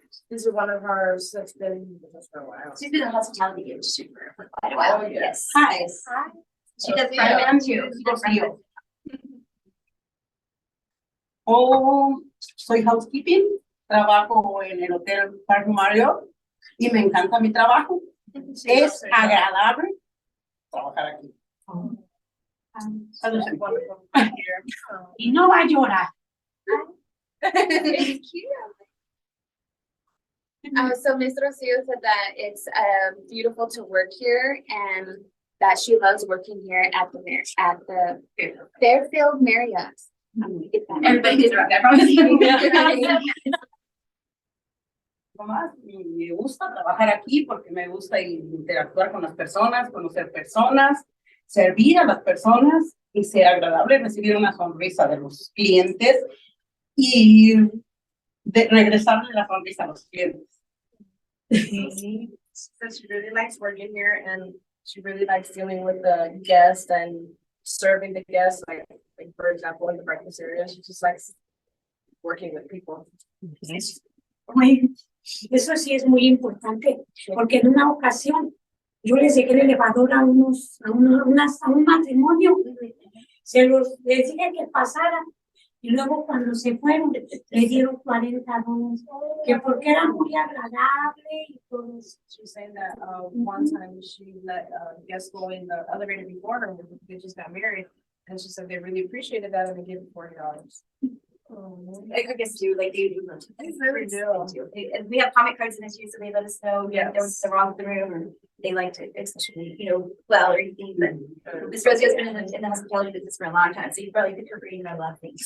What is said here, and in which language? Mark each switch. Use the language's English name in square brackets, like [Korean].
[English] These are one of ours that's been with us for a while. She's been in the hospitality industry for quite a while. Oh, Yes. Hi. She does front of them too. She does front of them. [Spanish] Oh, soy housekeeping, trabajo en el Hotel Park Marriott y me encanta mi trabajo. Es agradable trabajar aquí. [English] Others are wonderful here. [Spanish] Y no va a llorar. [English] It's cute. So Miss Rocio said that it's beautiful to work here and that she loves working here at the Fairfield Marriott. I'm gonna get that. Everybody gets around that, promise. [Spanish] Nomás, y me gusta trabajar aquí porque me gusta interactuar con las personas, conocer personas, servir a las personas y ser agradable, recibir una sonrisa de los clientes y regresarle la sonrisa a los clientes. [English] She says she really likes working here and she really likes dealing with the guests and serving the guests, like for example, in the breakfast area, she just likes working with people. [Spanish] Oye, eso sí es muy importante, porque en una ocasión yo les llegué el elevador a un matrimonio Les dije que pasaran. Y luego cuando se fueron, le dieron $40, que porque era muy agradable y todo eso. [English] She was saying that one time she let guests go in the elevator before her, they just got married. And she said they really appreciated that and they gave her $40. I guess too, like they do. And we have comment cards in this year, so they let us know if there was something wrong with the room, or they liked it, especially, well, or anything, but Miss Rosie has been in the hospitality business for a long time, so you probably pick her brain on a lot of things.